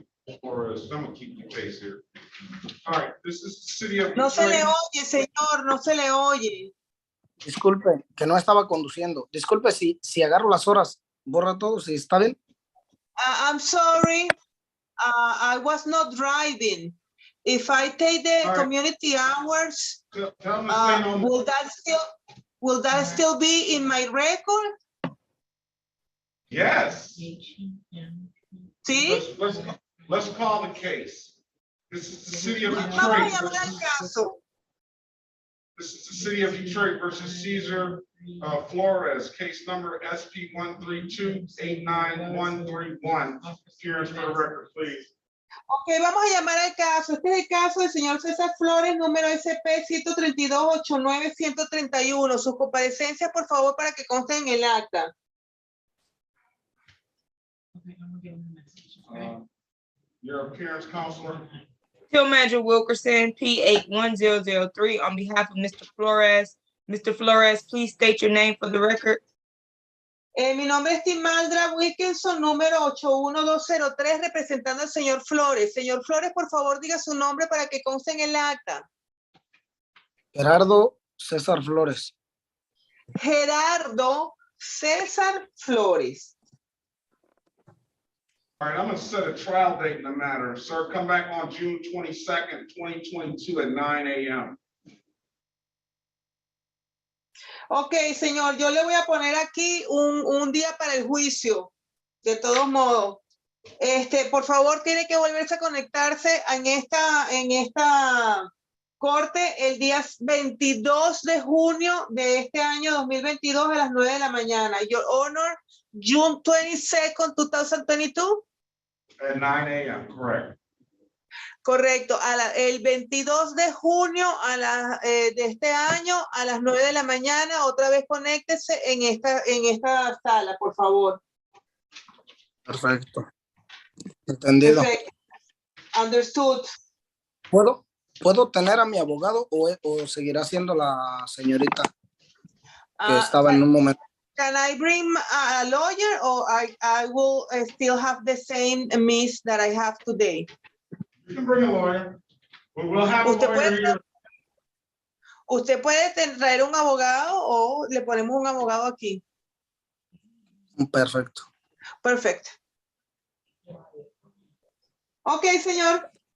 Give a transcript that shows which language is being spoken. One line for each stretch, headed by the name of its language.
English: I'm gonna keep the case here. All right, this is the city of
Spanish: No se le
English: Detroit.
Spanish: oye, señor, no se le oye. Disculpe, que no estaba conduciendo. Disculpe si agarro las horas, borra todo, si está bien.
English: I'm sorry, I was not driving. If I take the community hours, will that still be in my record? Yes.
Spanish: ¿Sí?
English: Let's call the case. This is the city of
Spanish: Vamos a
English: Detroit.
Spanish: llamar al caso.
English: This is the city of Detroit versus Cesar Flores, case number SP 132-89131. Appearance for the record, please.
Spanish: Ok, vamos a llamar al caso. Este es el caso del señor César Flores, número SP 132-89-131. Sus comparecencias, por favor, para que consten en el acta.
English: Your appearance, counselor. Field Manager Wilkerson, P81003, on behalf of Mr. Flores. Mr. Flores, please state your name for the record.
Spanish: Mi nombre es Timaldra Wilkinson, número 81203, representando al señor Flores. Señor Flores, por favor, diga su nombre para que conste en el acta. Gerardo César Flores. Gerardo César Flores.
English: All right, I'm gonna set a trial date in the matter. Sir, come back on June 22nd, 2022 at 9 a.m.
Spanish: Ok, señor, yo le voy a poner aquí un día para el juicio. De todos modos, por favor, tiene que volverse a conectarse en esta corte el día 22 de junio de este año 2022 a las 9 de la mañana.
English: Your Honor, June 22nd, 2022. At 9 a.m., correct.
Spanish: Correcto, el 22 de junio de este año a las 9 de la mañana, otra vez conéctese en esta sala, por favor. Perfecto. Entendido.
English: Perfecto. Understood.
Spanish: ¿Puedo tener a mi abogado o seguirá siendo la señorita que estaba en un momento?
English: Can I bring a lawyer or I will still have the same miss that I have today? You can bring a lawyer. We'll have a lawyer here.
Spanish: ¿Usted puede traer un abogado o le ponemos un abogado aquí? Perfecto. Perfecto. Ok, señor.